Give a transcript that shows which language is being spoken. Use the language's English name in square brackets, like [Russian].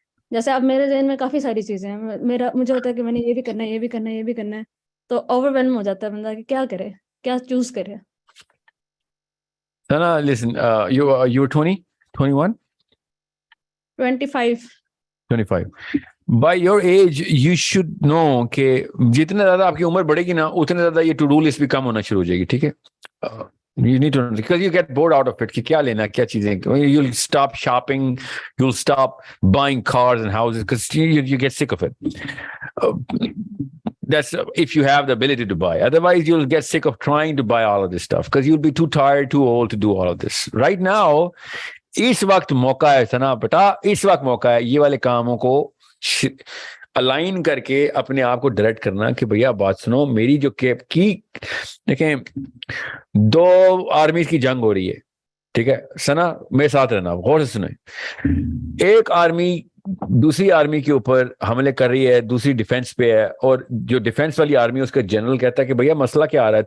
[Urdu] جیسے اب میرے ذہن میں کافی ساری چیزیں ہیں, مجھے ہوتا ہے کہ میں نے یہ بھی کرنا ہے, یہ بھی کرنا ہے, یہ بھی کرنا ہے, تو اوور ویلم ہو جاتا ہے بندہ کہ کیا کرے, کیا چوز کرے. [English] Sana, listen, you're 20, 21? 25. 25. By your age, you should know [Urdu] کہ جتنے زیادہ آپ کی عمر بڑھے گی نا, اتنے زیادہ یہ ٹو ڈو لسٹ بھی کم ہونا شروع ہو جائے گی. ٹھیک ہے. [English] You need to know, because you get bored out of it [Urdu] کہ کیا لینا, کیا چیزیں. [English] You'll stop shopping, you'll stop buying cars and houses because you get sick of it. That's if you have the ability to buy. Otherwise, you'll get sick of trying to buy all of this stuff because you'll be too tired, too old to do all of this. Right now, [Urdu] اس وقت موقع ہے ثنا بیٹا, اس وقت موقع ہے یہ والے کاموں کو الائن کر کے اپنے آپ کو ڈائریکٹ کرنا کہ بھیا بات سنو, میری جو کی دیکھیں 2 آرمیز کی جنگ ہو رہی ہے. ٹھیک ہے ثنا, میرے ساتھ رہنا, غور سے سنیں. ایک آرمی دوسری آرمی کے اوپر حملے کر رہی ہے, دوسری ڈیفenس پہ ہے, اور جو ڈیفenس والی آرمی اس کا جنرل کہتا ہے کہ بھیا مسئلہ کیا آ رہا ہے.